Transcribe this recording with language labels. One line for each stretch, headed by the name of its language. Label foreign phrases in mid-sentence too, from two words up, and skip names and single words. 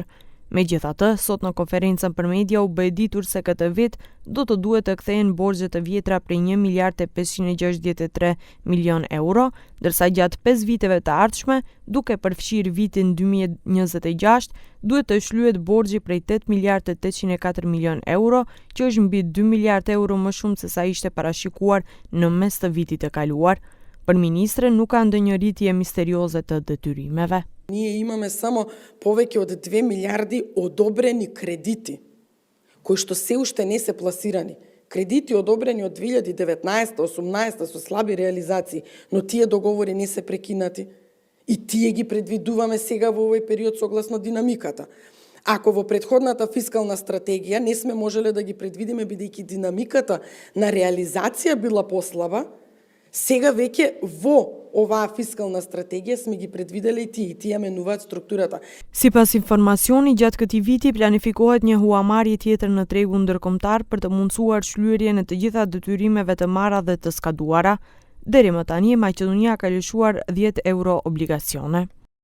Albanian: Megjithatë, sot në konferencën për media u bë e ditur se këtë vit do të duhet të kthehen borxhe të vjetra prej 1 miliard e 563 milion euro, ndërsa gjatë 5 viteve të ardhshme, duke përfshirë vitin 2026, duhet të shlyhet borxhi prej 8 miliard e 804 milion euro, që është mbi 2 miliard euro më shumë se sa ishte parashikuar në mes të vitit të kaluar. Për ministren nuk ka ndonjë rritje misterioze të detyrimeve.
Macedonian: Ние имаме само повеќе од 2 милиарди одобрени кредити, кои што се уште не се пласирани. Кредити одобрени од 2019-18 со слаби реализации, но тие договори не се прекинати. И тие ги предвидуваме сега во овој период согласно динамиката. Ако во претходната фискална стратегија не сме можеле да ги предвидиме бидејќи динамиката на реализација била послаба, сега веќе во оваа фискална стратегија сме ги предвиделе и тие менуваат структурата.
Albanian: Sipas informacioni, gjatë këtij viti planifikohet një huamarrje tjetër në tregun ndërkombëtar për të mundësuar shlyerjen e të gjitha detyrimeve të marra dhe të skaduara. Deri më tani, Maqedonia ka lëshuar 10 euro obligacione.